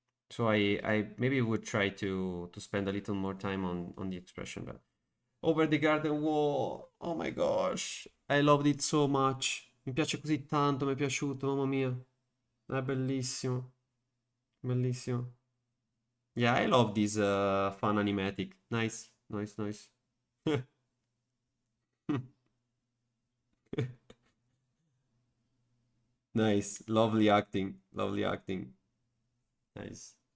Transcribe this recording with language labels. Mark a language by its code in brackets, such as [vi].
[en] So I maybe would try to spend a little more time on the expression. But Over the Garden Wall, oh my gosh, I loved it so much. [it] Mi piace così tanto, mi è piaciuto, mamma mia. È bellissimo. Bellissimo. [en] Yeah, I love this fun animatic. Nice, nice, nice. Nice, lovely acting, lovely acting. Nice.